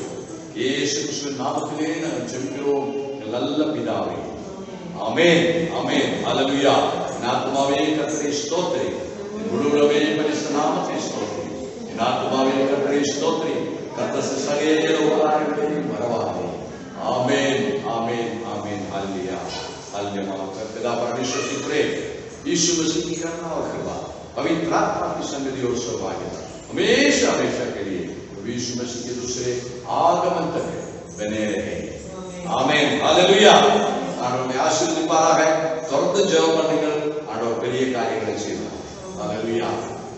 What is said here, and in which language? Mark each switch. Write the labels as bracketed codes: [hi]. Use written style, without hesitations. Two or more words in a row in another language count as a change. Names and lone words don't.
[ta] இயேசு கிறிஸ்துவின் நாமத்திலே நாங்கள் ஜெபிக்கிறோம் நல்ல பிதாவே. ஆமென், ஆமென், ஹல்லேலூயா. என் ஆத்துமாவே கர்த்தரை ஸ்தோத்திரி, என் முழுவதுமே பரிசுத்த நாமத்தை ஸ்தோத்திரி. என் ஆத்துமாவே கர்த்தரை ஸ்தோத்திரி, கர்த்தர் சகல உபகாரங்களையும் மறவாதே. [hi] आमेन, आमेन, आमेन, हालेलुया, हालेलुया। पिता परमेश्वर की प्रेम, यीशु मसीह की करुणा और कृपा, पवित्र आत्मा की संगति और सौभाग्य हमेशा हमेशा के लिए यीशु मसीह के दूसरे आगमन तक बने रहे। आमेन, हालेलुया। [ta] ஆண்டவருடைய ஆசீர்வதிப்பாராக. தொடர்ந்து ஜெபம் பண்ணுங்கள். ஆண்டவர் பெரிய காரியங்களை செய்வார். ஹல்லேலூயா.